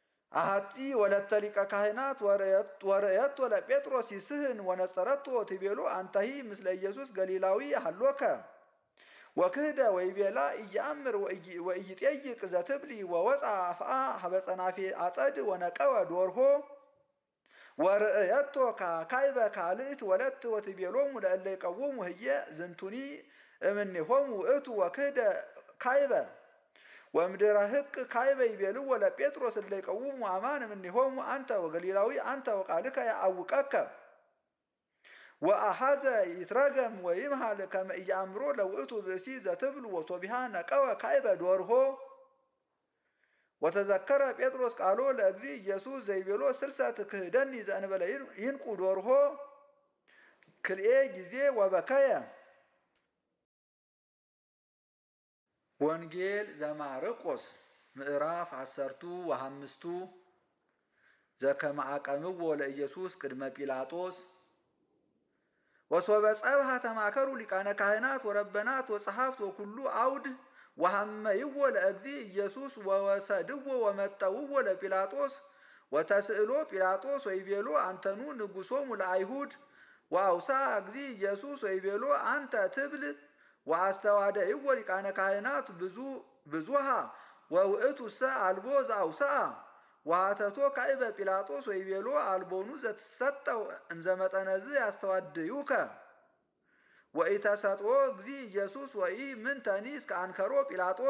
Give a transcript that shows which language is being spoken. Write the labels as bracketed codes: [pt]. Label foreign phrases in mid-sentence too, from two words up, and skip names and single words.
[gez] አሐቲ ወለተ ሊቀ ካህናት ወርእየቶ ለጴጥሮስ ይስህን ወነጸረቶ ትቤሎ አንተሂ ምስለ ኢየሱስ ገሊላዊ ሀሎከ ወክህደ ወይቤላ ኢየአምር ወኢይጠይቅ ዘትብሊ ወወፃ አፍአ ሀበ ጸናፌ አጸድ ወነቀወ ዶርሆ ወርእየቶ ካይበ ካልእት ወለት ወትቤሎሙ ለእለ ይቀውሙ ህየ ዝንቱኒ እምኔሆሙ ውእቱ ወክህደ ካይበ ወምድረ ህቅ ካይበ ይቤልዎ ለጴጥሮስ እለ ይቀውሙ አማን እምኔሆሙ አንተ ወገሊላዊ አንተ ወቃልከ ያአውቀከ ወአሐዘ ይትረገም ወይምሃል ከመ ኢየአምሮ ለውእቱ ብእሲ ዘትብል ወሶቢሃ ነቀወ ካይበ ዶርሆ ወተዘከረ ጴጥሮስ ቃሎ ለእግዚ ኢየሱስ ዘይቤሎ ስልሰት ክህደኒ ዘእንበለ ይንቁ ዶርሆ ክልኤ ጊዜ ወበከየ። ወንጌል ዘማርቆስ ምዕራፍ 15 ዘከመ አቀምዎ ለኢየሱስ ቅድመ ጲላጦስ ወሶበ ጸብሐ ተማከሩ ሊቃነ ካህናት ወረበናት ወጸሐፍት ወኩሉ አውድ ወሐመይዎ ለእግዚ ኢየሱስ ወወሰድዎ ወመጠውዎ ለጲላጦስ ወተስእሎ ጲላጦስ ወይቤሎ አንተኑ ንጉሶሙ ለአይሁድ ወአውሳ እግዚ ኢየሱስ ወይቤሎ አንተ ትብል ወአስተዋደይዎ ሊቃነ ካህናት ብዙሃ ወውእቱሰ አልቦ ዘአውስአ ወሃተቶ ካይበ ጲላጦስ ወይቤሎ አልቦኑ ዘትሰጠው እንዘ መጠነዝ ያስተዋድዩከ ወኢተሰጥኦ እግዚ ኢየሱስ ወኢ ምንተኒ እስከ አንከሮ ጲላጦስ